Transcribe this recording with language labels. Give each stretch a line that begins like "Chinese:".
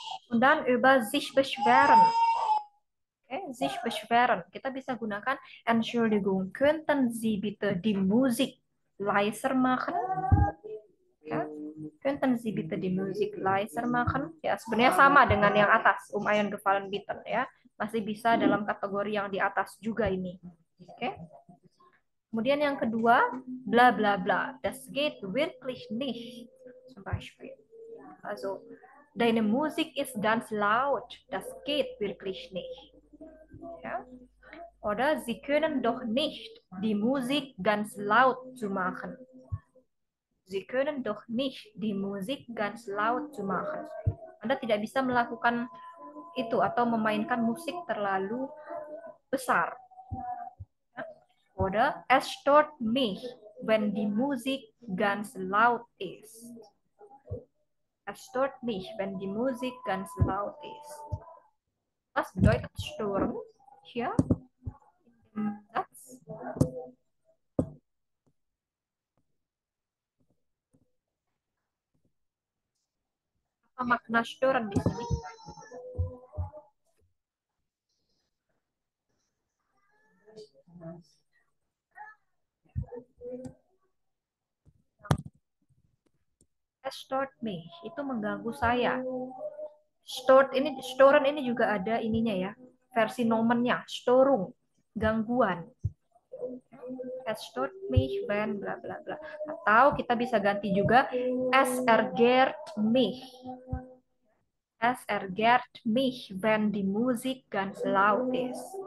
German: Und dann über sich beschweren. Okay, sich beschweren.
Indonesian: Kita bisa gunakan
German: Entschuldigung, könnten Sie bitte die Musik leiser machen? Ya, könnten Sie bitte die Musik leiser machen?
Indonesian: Ya, sebenarnya sama dengan yang atas,
German: Ayan gefallen bitten
Indonesian: ya. Masih bisa dalam kategori yang di atas juga ini. Oke. Kemudian yang kedua, bla bla bla.
German: Das geht wirklich nicht. Zum Beispiel. Also, deine Musik ist ganz laut. Das geht wirklich nicht. Ja? Oder Sie können doch nicht die Musik ganz laut zu machen. Sie können doch nicht die Musik ganz laut zu machen.
Indonesian: Anda tidak bisa melakukan itu atau memainkan musik terlalu besar.
German: Oder es stört mich, wenn die Musik ganz laut ist. Es stört mich, wenn die Musik ganz laut ist. Was bedeutet stören hier im Satz?
Indonesian: Apa makna stören di sini?
German: Es stört mich,
Indonesian: itu mengganggu saya. Stören ini juga ada ininya ya, versi nomennya, Störung, gangguan.
German: Es stört mich wenn bla bla bla.
Indonesian: Atau kita bisa ganti juga
German: es ärgert mich. Es ärgert mich wenn die Musik ganz laut ist.